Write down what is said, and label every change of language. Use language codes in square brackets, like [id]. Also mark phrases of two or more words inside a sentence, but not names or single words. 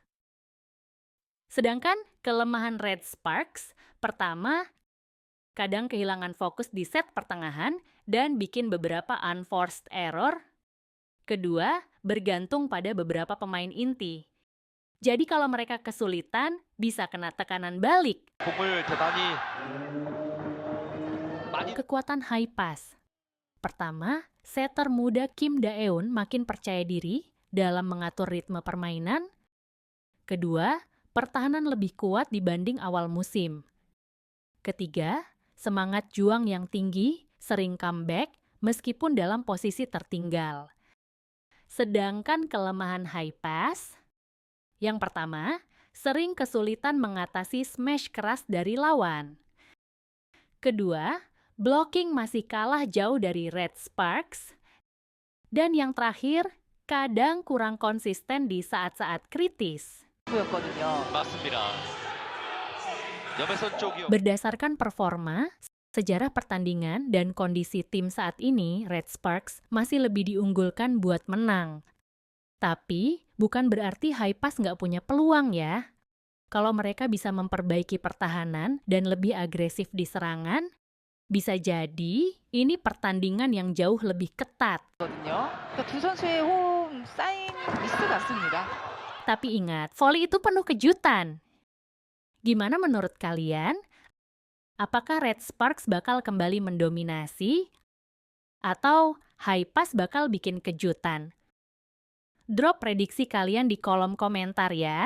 [id] Sedangkan kelemahan Red Sparks, pertama, kadang kehilangan fokus di set pertengahan dan bikin beberapa [en] unforced error. [id] Kedua, bergantung pada beberapa pemain inti. Jadi kalau mereka kesulitan, bisa kena tekanan balik. [ko] 공을 대단히 많이 [id] Kekuatan High Pass. Pertama, setter muda Kim Da-eun makin percaya diri dalam mengatur ritme permainan. Kedua, pertahanan lebih kuat dibanding awal musim. Ketiga, semangat juang yang tinggi, sering comeback meskipun dalam posisi tertinggal. Sedangkan kelemahan high pass, yang pertama, sering kesulitan mengatasi smash keras dari lawan. Kedua, blocking masih kalah jauh dari Red Sparks. Dan yang terakhir, kadang kurang konsisten di saat-saat kritis. [ko] 보였거든요. 맞습니다. 염혜선 쪽이요. [id] Berdasarkan performa, sejarah pertandingan, dan kondisi tim saat ini, Red Sparks masih lebih diunggulkan buat menang. Tapi, bukan berarti High Pass nggak punya peluang ya. Kalau mereka bisa memperbaiki pertahanan dan lebih agresif di serangan, bisa jadi ini pertandingan yang jauh lebih ketat. [ko] 거든요. 그러니까 두 선수의 호흡 쌓인 미스 같습니다. [id] Tapi ingat, volley itu penuh kejutan. Gimana menurut kalian? Apakah Red Sparks bakal kembali mendominasi? Atau High Pass bakal bikin kejutan? Drop prediksi kalian di kolom komentar ya.